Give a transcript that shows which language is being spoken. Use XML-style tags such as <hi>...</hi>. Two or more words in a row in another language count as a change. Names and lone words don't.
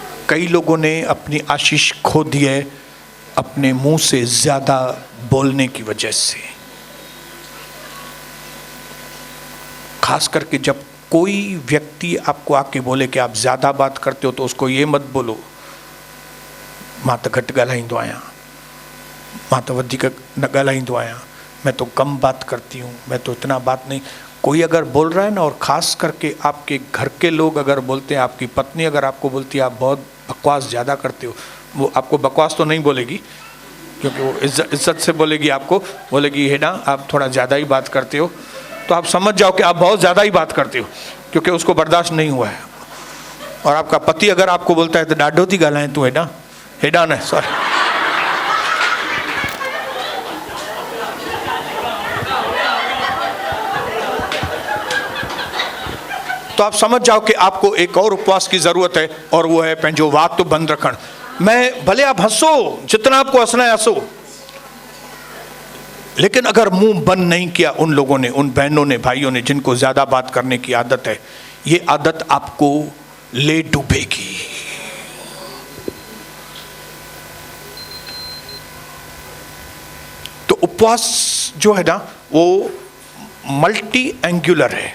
<hi>कई लोगों ने अपनी आशीष खो दी है अपने मुंह से ज्यादा बोलने की वजह से। खास करके जब कोई व्यक्ति आपको आके बोले कि आप ज्यादा बात करते हो, तो उसको ये मत बोलो</hi> <sd>मां तो घट ॻाल्हाईंदो आहियां,</sd> <hi>मां तो वधीक न ॻाल्हाईंदो आहियां, मैं तो कम बात करती हूँ, मैं तो इतना बात नहीं। कोई अगर बोल रहा है ना, और ख़ास करके आपके घर के लोग अगर बोलते हैं, आपकी पत्नी अगर आपको बोलती है आप बहुत बकवास ज़्यादा करते हो, वो आपको बकवास तो नहीं बोलेगी, क्योंकि वो इज्जत से बोलेगी। आपको बोलेगी हेडा आप थोड़ा ज़्यादा ही बात करते हो, तो आप समझ जाओ कि आप बहुत ज़्यादा ही बात करते हो, क्योंकि उसको बर्दाश्त नहीं हुआ है। और आपका पति अगर आपको बोलता है तो</hi> <sd>ॾाढो थी ॻाल्हाए तूं, हेडा न</sd> <hi>सॉरी, तो आप समझ जाओ कि आपको एक और उपवास की जरूरत है, और वो है</hi> <sd>पंहिंजो वात बंद रखण।</sd> <hi>मैं भले आप हंसो, जितना आपको हंसना है हंसो, लेकिन अगर मुंह बंद नहीं किया उन लोगों ने, उन बहनों ने, भाइयों ने जिनको ज्यादा बात करने की आदत है, ये आदत आपको ले डूबेगी। तो उपवास जो है ना, वो</hi> <en>multi angular</en> <hi>है।</hi>